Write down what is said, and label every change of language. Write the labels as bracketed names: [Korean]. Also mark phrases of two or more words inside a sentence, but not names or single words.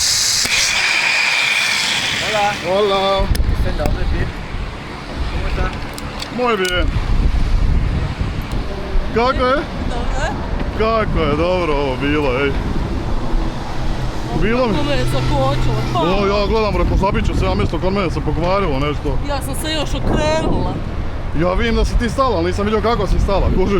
[Spanish] Hola. Hola! ¿Usted de dónde es? ¿Cómo está? Muy bien. [Croatian] Kako je? Kako je dobro ovo bilo, ej. Bilo mi... Kako me je zakočilo. O, ja gledam, reko, zabit ću se, ja mjesto kod mene se pokvarilo nešto. Ja sam se još okrenula. Ja vidim da si ti stala, ali nisam vidio kako si stala, kužiš.